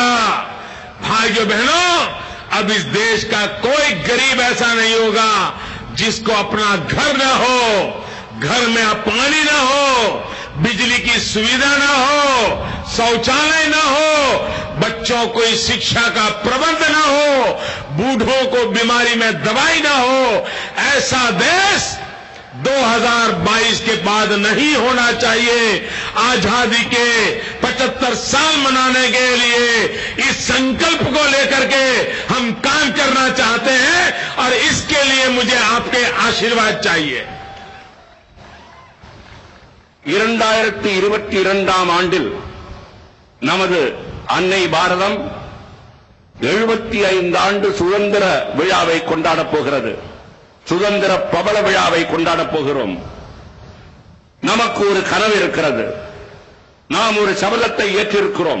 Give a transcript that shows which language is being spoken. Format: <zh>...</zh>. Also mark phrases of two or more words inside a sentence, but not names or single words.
<hi>भाइयों बहनों, अब इस देश का कोई गरीब ऐसा नहीं होगा जिसको अपना घर न हो, घर में पानी न हो, बिजली की सुविधा न हो, शौचालय न हो, बच्चों को शिक्षा का प्रबंध न हो, बूढ़ों को बीमारी में दवाई न हो, ऐसा देश 2022 के बाद नहीं होना चाहिए। आजादी के 75 साल मनाने के लिए इस संकल्प को लेकर के हम काम करना चाहते हैं और इसके लिए मुझे आपके आशीर्वाद चाहिए।</hi> <ta>2022 ஆண்டில் நமது அன்னை பாரதம் 75 ஆண்டு சுதந்திர விழாவை கொண்டாடப் போகிறது. சுதந்திர பவள விழாவை கொண்டாடப் போகிறோம். நமக்கு ஒரு கனவு இருக்கிறது. நாம் ஒரு சபதத்தை ஏற்றிருக்கிறோம்.</ta>